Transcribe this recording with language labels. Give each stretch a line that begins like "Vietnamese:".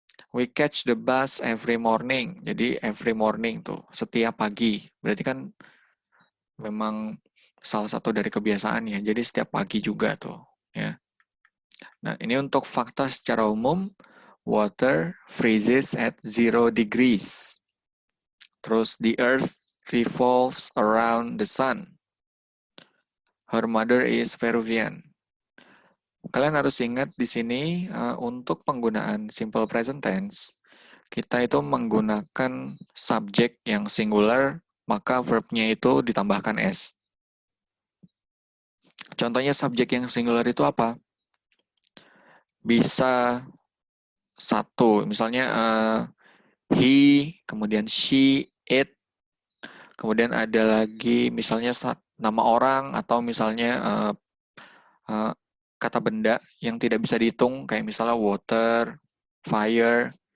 English: We catch the bus every morning.
Indonesian: Jadi
English: every morning
Indonesian: tuh, setiap pagi. Berarti kan memang salah satu dari kebiasaan ya. Jadi setiap pagi juga tuh, ya. Nah, ini untuk fakta secara umum,
English: water freezes at 0 degrees.
Indonesian: Terus
English: the earth revolves around the sun. Her mother is Peruvian.
Indonesian: Kalian harus ingat di sini untuk penggunaan simple present tense, kita itu menggunakan subjek yang singular, maka verbnya itu ditambahkan S. Contohnya subjek yang singular itu apa? Bisa satu, misalnya he, kemudian she, it, kemudian ada lagi misalnya nama orang atau misalnya kata benda yang tidak bisa dihitung, kayak misalnya water, fire,